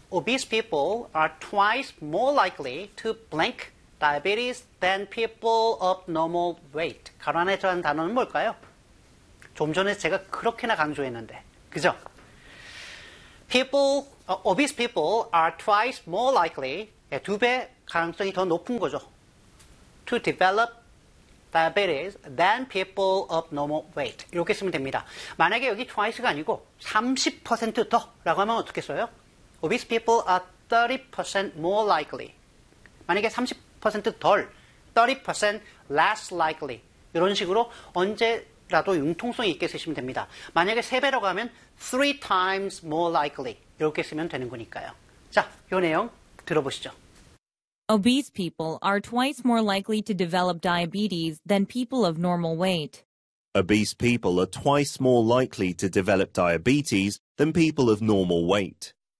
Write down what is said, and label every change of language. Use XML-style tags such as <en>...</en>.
<en>Obese people are twice more likely to blank diabetes than people of normal weight.</en> <ko>가로안에라는 단어는 뭘까요? 좀 전에 제가 그렇게나 강조했는데, 그죠?</ko> <en>People, obese people are twice more likely</en> <ko>예, 두 배 가능성이 더 높은 거죠.</ko> <en>To develop diabetes than people of normal weight.</en> <ko>이렇게 쓰면 됩니다. 만약에 여기 twice가 아니고 30% 더 라고 하면 어떻게 써요?</ko> <en>Obese people are 30% more likely.</en> <ko>만약에 30% 덜,</ko> <en>30% less likely.</en> <ko>이런 식으로 언제라도 융통성이 있게 쓰시면 됩니다. 만약에 3배라고 하면</ko> <en>3 times more likely.</en> <ko>이렇게 쓰면 되는 거니까요. 자, 이 내용 들어보시죠.</ko> <en>Obese people are twice more likely to develop diabetes than people of normal weight. Obese people are twice more likely to develop diabetes than people of normal weight.</en>